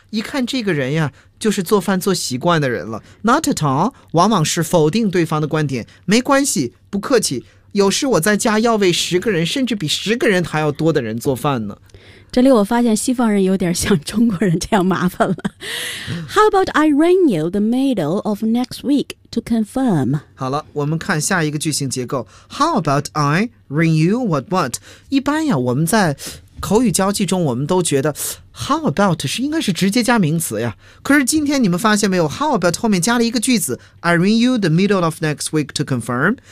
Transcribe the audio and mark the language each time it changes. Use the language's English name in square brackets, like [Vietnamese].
[Chinese] 一看这个人呀，就是做饭做习惯的人了。 [English] Not at all [Chinese] 往往是否定对方的观点。没关系，不客气。有时我在家要为十个人甚至比十个人还要多的人做饭呢。这里我发现西方人有点像中国人这样麻烦了。 [English] How about I ring you the middle of next week to confirm? [Chinese] 好了，我们看下一个句型结构。 [English] How about I ring you what? [Chinese] 一般呀，我们在口语交际中我们都觉得 [English] How about [Chinese] 是应该是直接加名词呀。可是今天你们发现没有， [English] How about [Chinese] 后面加了一个句子， [English] I ring you the middle of next week to confirm。